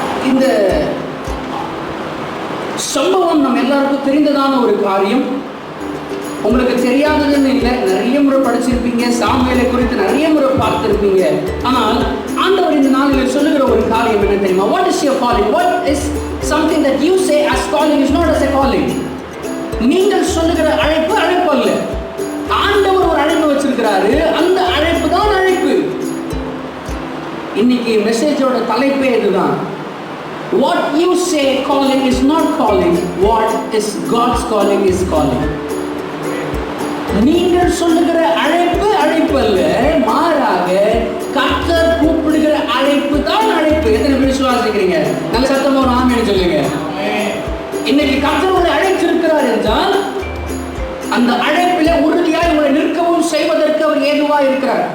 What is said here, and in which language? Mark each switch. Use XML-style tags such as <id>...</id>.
<ta>இந்த சம்பவம் நம்ம எல்லாருக்கும் தெரிந்ததான ஒரு காரியம். உங்களுக்கு தெரியாததுன்னு இல்லை, நிறைய முறை படிச்சிருப்பீங்க, சாமுவேலை குறித்து நிறைய முறை பார்த்திருப்பீங்க. ஆனால் ஆண்டவர் இந்த நாளில் சொல்லுகிற ஒரு காரியம் என்ன தெரியுமா?</ta> <en>What is your calling? What is something that you say as calling is not as a calling?</en> <ta>நீங்கள் சொல்லுகிற அழைப்பு அழைப்பு அல்ல. ஆண்டவர் ஒரு அழைப்பு வச்சிருக்கிறாரு, அந்த அழைப்பு தான் அழைப்பு. இன்னைக்கு மெசேஜோட தலைப்பே இதுதான்.</ta> <en>What you say calling is not calling. What is God's calling is calling.</en> <ta>நீங்கள் சொல்லுகிற அழைப்பு அழைப்பு அல்ல, மாறாக கர்த்தர் கூப்பிடுகிற அழைப்பு தான் அழைப்பு. எத்தனை பேர் விசுவாசிக்கிறீங்க? நல்ல சத்தமா ஒரு ஆமென் சொல்லுங்க. இன்னைக்கு கர்த்தர் உங்களை அழைத்திருக்கிறார் என்றால் அந்த அழைப்பில உறுதியாய் உங்களை நிற்கவும் செய்வதற்கு அவர் ஏதுவா இருக்கிறார்.</ta>